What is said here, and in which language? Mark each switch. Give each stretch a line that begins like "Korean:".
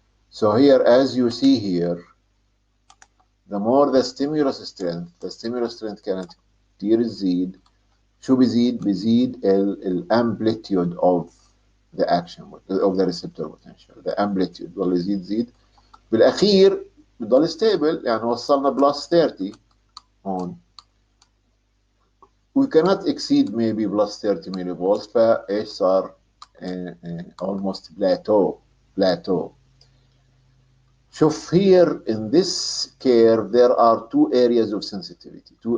English: So here, as you see here, the more the stimulus strength
Arabic: كانت كتير تزيد. شو بيزيد الامبليتيود
English: of the action of the receptor potential. The amplitude
Arabic: ضل يزيد بالاخير بضل stable. يعني وصلنا plus 30 هون.
English: We cannot exceed maybe plus 30 millivolts.
Arabic: فايش صار
English: almost plateau. شوف here in this curve there are two areas of sensitivity.